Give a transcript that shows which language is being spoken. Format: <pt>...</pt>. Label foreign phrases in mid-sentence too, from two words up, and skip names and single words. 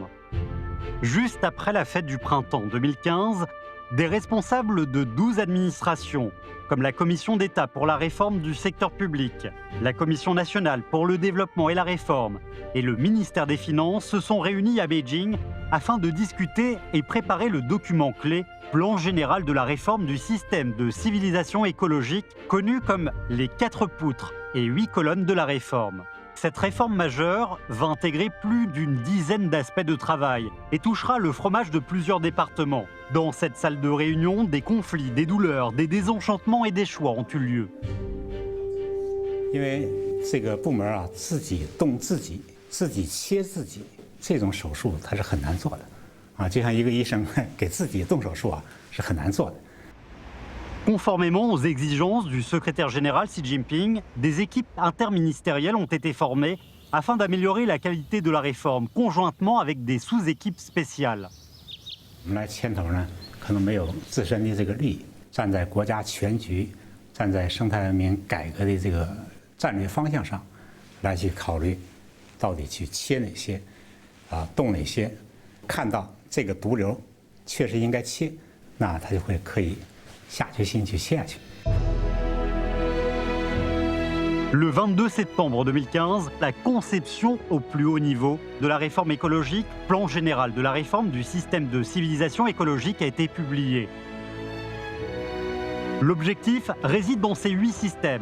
<fr>Juste après la fête du printemps 2015, des responsables de 12 administrations, comme la Commission d'État pour la réforme du secteur public, la Commission nationale pour le développement et la réforme et le ministère des Finances se sont réunis à Beijing afin de discuter et préparer le document clé Plan général de la réforme du système de civilisation écologique, connu comme les 4 poutres et 8 colonnes de la réforme. Cette réforme majeure va intégrer plus d'une dizaine d'aspects de travail et touchera le fromage de plusieurs départements. Dans cette salle de réunion, des conflits, des douleurs, des désenchantements et des choix ont eu lieu.</fr> <zh>因为这个部门自己动自己、自己切自己，这种手术它是很难做的，就像一个医生给自己动手术是很难做的。</zh> <fr>Conformément aux exigences du secrétaire général Xi Jinping, des équipes interministérielles ont été formées afin d'améliorer la qualité de la réforme, conjointement avec des sous-équipes spéciales.</fr> <zh>我们来牵头呢，可能没有自身的这个利益，站在国家全局，站在生态文明改革的这个战略方向上，来去考虑，到底去切哪些，动哪些，看到这个毒瘤确实应该切，那他就会可以下决心去切下去。</zh> <fr>Le 22 septembre 2015, la conception au plus haut niveau de la réforme écologique, plan général de la réforme du système de civilisation écologique a été publiée. L'objectif réside dans ces 8 systèmes.</fr>